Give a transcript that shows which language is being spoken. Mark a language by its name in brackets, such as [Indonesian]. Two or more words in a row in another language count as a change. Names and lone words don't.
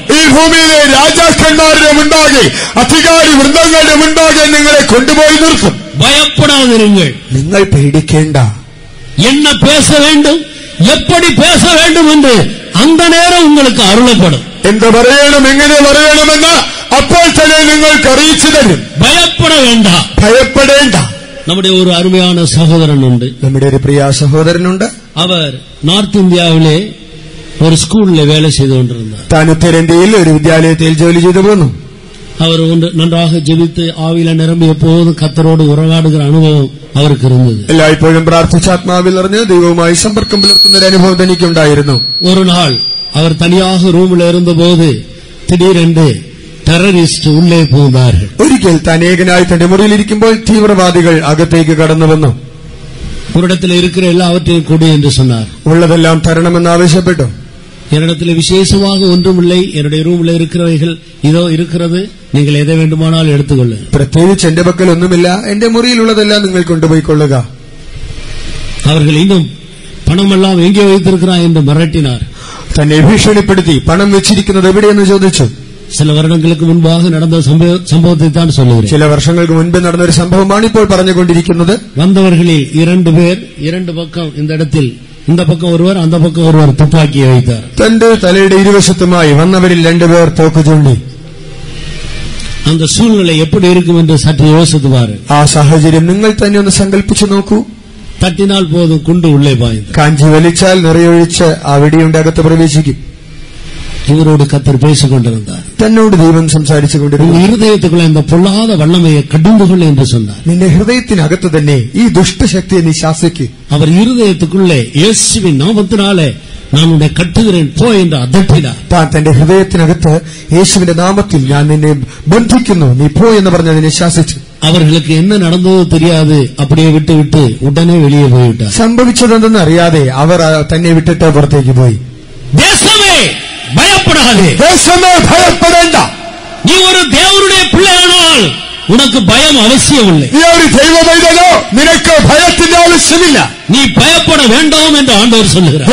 [Malayalam] ഈ ഭൂമിയിലെ രാജാക്കന്മാരുടെ മുൻപാകെ അധികാരി വൃന്ദങ്ങളുടെ മുൻപാകെ നിങ്ങളെ കൊണ്ടുപോയി നിർത്തും. [Tamil] பயப்படாதிருங்கள், [Malayalam] നിങ്ങൾ പേടിക്കേണ്ട. [Tamil] என்ன பேச வேண்டும், எப்படி பேச வேண்டும் என்று அந்த நேரம் உங்களுக்கு அருளப்படும். [Malayalam] എന്ത് പറയണം, എങ്ങനെ പറയണമെന്ന് അപ്പോൾ തന്നെ നിങ്ങൾക്ക് അറിയിച്ചു തരും. [Tamil] பயப்பட வேண்டாம், [Malayalam] ഭയപ്പെടേണ്ട. [Tamil] நம்முடைய ஒரு அருமையான சகோதரன் உண்டு. [Malayalam] നമ്മുടെ ഒരു പ്രിയ സഹോദരനുണ്ട്. [Tamil] அவர் நார்த் இந்தியாவிலே ஒரு ஸ்கூல்ல வேலை செய்து கொண்டிருந்தார். [Malayalam] താൻ ഉത്തരേന്ത്യയിൽ ഒരു വിദ്യാലയത്തിൽ ജോലി ചെയ്തു പോന്നു. [Tamil] அவர் நன்றாக ஜெபித்து ஆவியில நிரம்பி எப்போதும் கர்த்தரோடு உறவாடுகிற அனுபவம் அவருக்கு இருந்தது. [Malayalam] എല്ലായ്പ്പോഴും പ്രാർത്ഥിച്ച് ആത്മാവിൽ അറിഞ്ഞ് ദൈവവുമായി സമ്പർക്കം പുലർത്തുന്ന ഒരു അനുഭവം തനിക്കുണ്ടായിരുന്നു. [Tamil] ஒரு நாள் அவர் தனியாக ரூமில் இருந்தபோது திடீரென்று ടെററിസ്റ്റ് உள்ளே புகுந்தார்கள். [Malayalam] ഒരിക്കൽ താൻ ഏകനായി തന്റെ മുറിയിലിരിക്കുമ്പോൾ തീവ്രവാദികൾ അകത്തേക്ക് കടന്നു വന്നു. [Tamil] ഒരിടത്തിൽ இருக்கிற எல்லாவற்றையும் கொடு என்று சொன்னார். [Malayalam] ഉള്ളതെല്ലാം തരണമെന്ന് ആവശ്യപ്പെട്ടു. [Tamil] என்னிடத்தில் விசேஷமாக ஒன்றுமில்லை, என்னுடைய ரூமில் இருக்கிறவைகள் இதோ இருக்கிறது, நீங்கள் எதை வேண்டுமானாலும் எடுத்துக்கொள்ளுங்க. [Malayalam] പ്രത്യേകിച്ച് എന്റെ പക്കൽ ഒന്നുമില്ല, എന്റെ മുറിയിലുള്ളതെല്ലാം നിങ്ങൾ കൊണ്ടുപോയിക്കൊള്ളുക. [Tamil] அவர்கள் இன்னும் பணமெல்லாம் எங்கே வைத்திருக்கிறார் என்று மிரட்டினார். [Malayalam] തന്നെ ഭീഷണിപ്പെടുത്തി പണം വെച്ചിരിക്കുന്നത് എവിടെയെന്ന് ചോദിച്ചു. [Tamil] சில வருடங்களுக்கு முன்பாக நடந்த சம்பவத்தை தான் சொல்லுகிறேன். [Malayalam] ചില വർഷങ്ങൾക്ക് മുൻപ് നടന്ന ഒരു സംഭവമാണ് ഇപ്പോൾ പറഞ്ഞുകൊണ്ടിരിക്കുന്നത്. [Tamil] வந்தவர்களில் 2 பேர் 2 பக்கம் இந்த இடத்தில், இந்த பக்கம் ஒருவர் அந்த பக்கம் ஒருவர் துப்பாக்கியை வைத்தார். [Malayalam] തന്റെ തലയുടെ ഇരുവശത്തുമായി വന്നവരിൽ 2 പേർ തോക്ക് ചൂണ്ടി. [Tamil] அந்த சூழ்நிலை எப்படி இருக்கும் என்று சற்று யோசித்து பாருங்கள். [Malayalam] ആ സാഹചര്യം നിങ്ങൾ തന്നെ ഒന്ന് സങ്കല്പിച്ചു നോക്കൂ. [Tamil] தட்டினால் போதும் குண்டு உள்ளே பாய்ந்து, [Malayalam] കാഞ്ചി വലിച്ചാൽ നിറയൊഴിച്ച് ആ വെടിയുണ്ട അകത്ത് പ്രവേശിക്കും. [Tamil] இவரோடு கர்த்தர் பேசிக் கொண்டிருந்தார். [Malayalam] തന്നോട് ദൈവം സംസാരിച്ചുകൊണ്ടിരുന്നു. [Tamil] உங்கள் இருதயத்துக்குள்ள இந்த பொல்லாத வல்லமையை கடிந்து கொள்ள என்று சொன்னார். [Malayalam] നിന്റെ ഹൃദയത്തിനകത്ത് തന്നെ ഈ ദുഷ്ടശക്തിയെ നീ ശാസിക്ക്. [Tamil] அவர் இருதயத்துக்குள்ளே இயேசுவின் நாமத்தினாலே நான் உன்னை கட்டுகிறேன் போ என்று அதட்டினார். [Malayalam] താൻ തന്റെ ഹൃദയത്തിനകത്ത് യേശുവിന്റെ നാമത്തിൽ ഞാൻ നിന്നെ ബന്ധിക്കുന്നു, നീ പോ എന്ന് പറഞ്ഞ് അതിനെ ശാസിച്ചു. [Tamil] அவர்களுக்கு என்ன நடந்ததோ தெரியாது, அப்படியே விட்டு விட்டு உடனே வெளியே போய்விட்டார். [Malayalam] സംഭവിച്ചതെന്തെന്ന് അറിയാതെ അവർ തന്നെ വിട്ടിട്ട് പുറത്തേക്ക് പോയി. [Tamil] தேசமே பயப்படாதே, [Malayalam] ദേശമേ ഭയപ്പെടേണ്ട. [Tamil] நீ ஒரு தேவனுடைய பிள்ளையானால் உனக்கு பயம் அவசியம் இல்லை. [Malayalam] നീ ഒരു ദൈവമൈതലോ, നിനക്ക് ഭയത്തിന്റെ ആവശ്യമില്ല. [Tamil] நீ பயப்பட வேண்டாம் என்று ஆண்டவர் சொல்லுகிறார்.